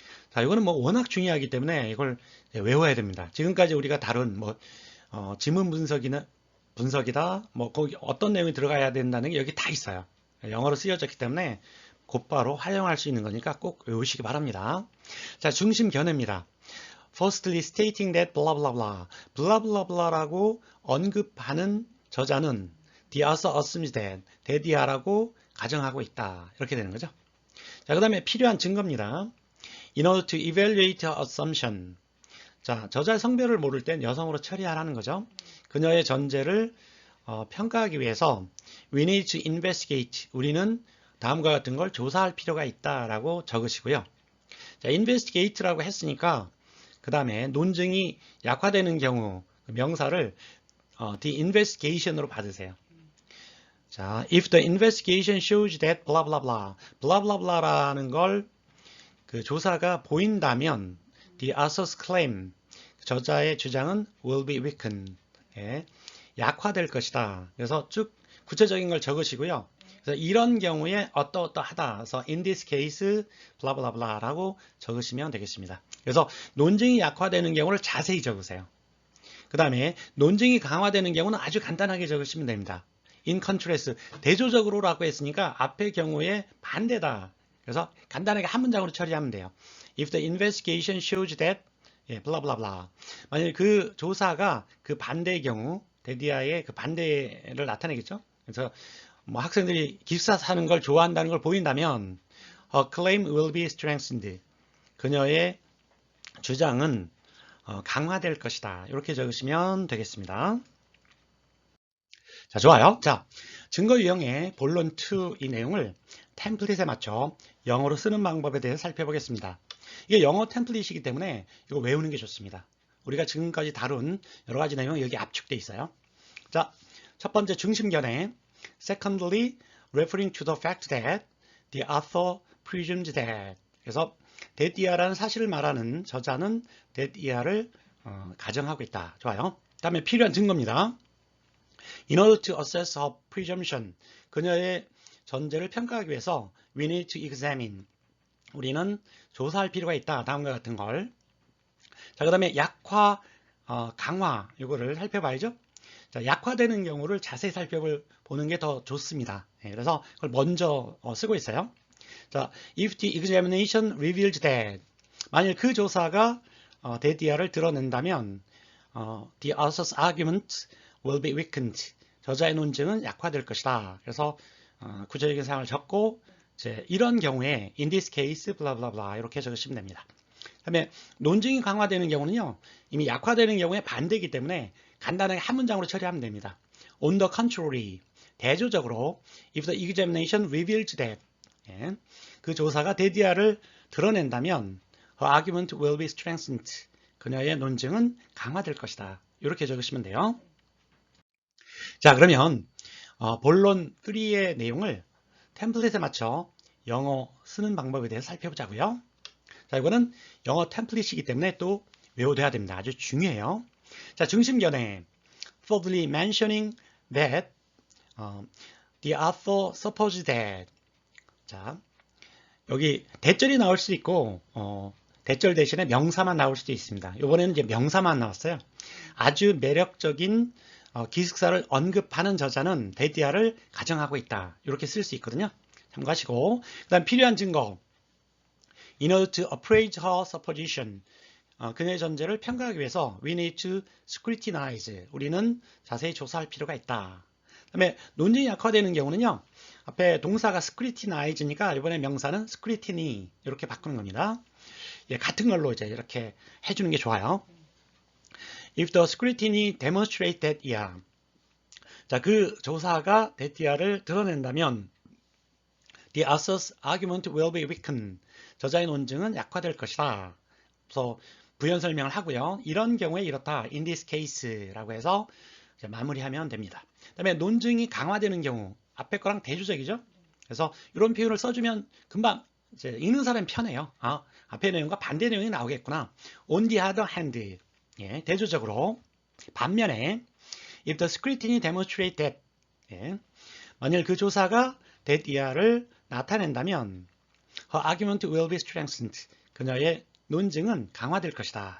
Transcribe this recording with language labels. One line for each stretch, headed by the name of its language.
Korean: 자, 이거는 뭐 워낙 중요하기 때문에 이걸 외워야 됩니다. 지금까지 우리가 다룬 지문 분석이다, 뭐 거기 어떤 내용이 들어가야 된다는 게 여기 다 있어요. 영어로 쓰여졌기 때문에 곧바로 활용할 수 있는 거니까 꼭 외우시기 바랍니다. 자, 중심 견해입니다.
English: Firstly, stating that blah blah blah, blah blah blah라고
Korean: 언급하는 저자는
English: the author assumes that
Korean: 이라고 가정하고 있다. 이렇게 되는 거죠. 자, 그 다음에 필요한 증거입니다.
English: In order to evaluate her assumption.
Korean: 자, 저자의 성별을 모를 땐 여성으로 처리하라는 거죠. 그녀의 전제를 평가하기 위해서
English: we need to investigate.
Korean: 우리는 다음과 같은 걸 조사할 필요가 있다라고 적으시고요. 자, investigate라고 했으니까 그 다음에 논증이 약화되는 경우 명사를
English: the investigation으로 받으세요. 자, if the investigation shows that blah blah blah, blah blah blah라는 걸
Korean: 그 조사가 보인다면
English: the author's claim,
Korean: 저자의 주장은
English: will be weakened, 예,
Korean: 약화될 것이다. 그래서 쭉 구체적인 걸 적으시고요. 그래서 이런 경우에 어떠어떠하다.
English: 그래서 in this case blah blah blah라고
Korean: 적으시면 되겠습니다. 그래서 논증이 약화되는 경우를 자세히 적으세요. 그 다음에 논증이 강화되는 경우는 아주 간단하게 적으시면 됩니다.
English: in contrast,
Korean: 대조적으로라고 했으니까 앞의 경우에 반대다. 그래서 간단하게 한 문장으로 처리하면 돼요.
English: If the investigation shows that, 예, blah blah blah.
Korean: 만약 그 조사가 그 반대의 경우, 데디아의 그 반대를 나타내겠죠. 그래서 뭐 학생들이 기숙사 사는 걸 좋아한다는 걸 보인다면
English: her claim will be strengthened.
Korean: 그녀의 주장은 강화될 것이다. 이렇게 적으시면 되겠습니다. 자, 좋아요. 자, 증거 유형의 본론 2 이 내용을 템플릿에 맞춰 영어로 쓰는 방법에 대해서 살펴보겠습니다. 이게 영어 템플릿이기 때문에 이거 외우는 게 좋습니다. 우리가 지금까지 다룬 여러 가지 내용이 여기 압축되어 있어요. 자, 첫 번째 중심견해.
English: Secondly, referring to the fact that the author presumes that.
Korean: 그래서 that 이하라는 사실을 말하는 저자는 that 이하를 가정하고 있다. 좋아요. 다음에 필요한 증거입니다.
English: In order to assess her presumption,
Korean: 그녀의 전제를 평가하기 위해서
English: we need to examine,
Korean: 우리는 조사할 필요가 있다. 다음과 같은 걸. 자, 그 다음에 약화, 강화 이거를 살펴봐야죠. 자, 약화되는 경우를 자세히 살펴보는 게 더 좋습니다. 네, 그래서 그걸 먼저 쓰고 있어요.
English: 자, if the examination reveals that,
Korean: 만일 그 조사가 데디아를 드러낸다면
English: the author's argument will be weakened.
Korean: 저자의 논증은 약화될 것이다. 그래서 구체적인 사항을 적고 이제 이런 경우에
English: in this case blah blah blah
Korean: 이렇게 적으시면 됩니다. 그다음에 논증이 강화되는 경우는요. 이미 약화되는 경우에 반대이기 때문에 간단하게 한 문장으로 처리하면 됩니다.
English: On the contrary,
Korean: 대조적으로
English: if the examination reveals that, 예,
Korean: 그 조사가 데디아를 드러낸다면
English: her argument will be strengthened.
Korean: 그녀의 논증은 강화될 것이다. 이렇게 적으시면 돼요. 자, 그러면 본론 3의 내용을 템플릿에 맞춰 영어 쓰는 방법에 대해서 살펴보자고요. 자, 이거는 영어 템플릿이기 때문에 또 외워둬야 됩니다. 아주 중요해요. 자, 중심견해.
English: Thirdly, mentioning that the author supposes that.
Korean: 자, 여기 대절이 나올 수 있고 대절 대신에 명사만 나올 수도 있습니다. 이번에는 이제 명사만 나왔어요. 아주 매력적인 기숙사를 언급하는 저자는 데디아를 가정하고 있다. 이렇게 쓸 수 있거든요. 참고하시고, 그 다음 필요한 증거.
English: In order to appraise her supposition,
Korean: 그녀의 전제를 평가하기 위해서
English: we need to scrutinize,
Korean: 우리는 자세히 조사할 필요가 있다. 그 다음에 논증이 약화되는 경우는요, 앞에 동사가 scrutinize니까 이번에 명사는 scrutiny 이렇게 바꾸는 겁니다. 예, 같은 걸로 이제 이렇게 해주는 게 좋아요.
English: If the scrutiny demonstrates that, yeah.
Korean: 자, 그 조사가 that,를 드러낸다면
English: the author's argument will be weakened.
Korean: 저자의 논증은 약화될 것이다. 그래서 부연 설명을 하고요. 이런 경우에 이렇다. In this case라고 해서 이제 마무리하면 됩니다. 그다음에 논증이 강화되는 경우 앞에 거랑 대조적이죠. 그래서 이런 표현을 써주면 금방 이제 읽는 사람이 편해요. 앞에 내용과 반대 내용이 나오겠구나.
English: On the other hand, 예,
Korean: 대조적으로 반면에
English: if the scrutiny demonstrates that, 예,
Korean: 만일 그 조사가 that 이하를 나타낸다면
English: her argument will be strengthened.
Korean: 그녀의 논증은 강화될 것이다.